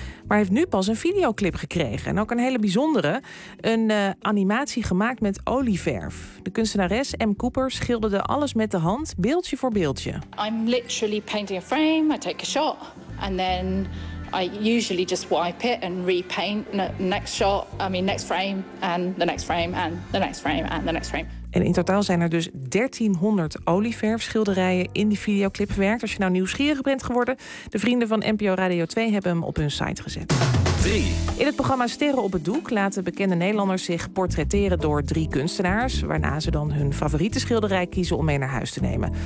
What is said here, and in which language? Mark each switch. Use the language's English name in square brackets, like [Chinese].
[Dutch] Maar heeft nu pas een videoclip gekregen. En ook een hele bijzondere. Een animatie gemaakt met olieverf. De kunstenares M. Cooper schilderde alles met de hand, beeldje voor beeldje. [English] I'm literally painting a frame. I take a shot. And then I usually just wipe it and repaint next frame. [Dutch] En in totaal zijn er dus 1300 olieverfschilderijen in die videoclip verwerkt. Als je nou nieuwsgierig bent geworden, de vrienden van NPO Radio 2 hebben hem op hun site gezet. 3. In het programma Sterren op het Doek laten bekende Nederlanders zich portretteren door 3 kunstenaars, waarna ze dan hun favoriete schilderij kiezen om mee naar huis te nemen.